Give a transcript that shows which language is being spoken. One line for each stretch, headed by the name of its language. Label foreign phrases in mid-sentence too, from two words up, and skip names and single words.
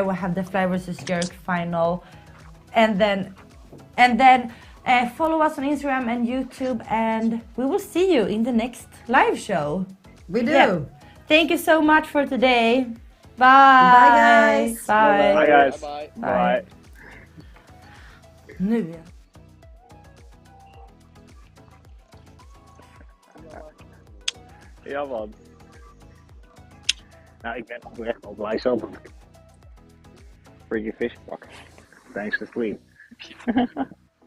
English: We'll have the Fly vs Jerk final, and then follow us on Instagram and YouTube, and we will see you in the next live show. We do. Yeah. Thank you so much for today. Bye. Bye guys. Bye. Bye guys. Bye. Bye. Nu igen.
Dutch: Ja, wat? Nou, ik ben oprecht wel blij zelf.
English: Freaky fish
Dutch: pakken.
English: Thanks to Sweet.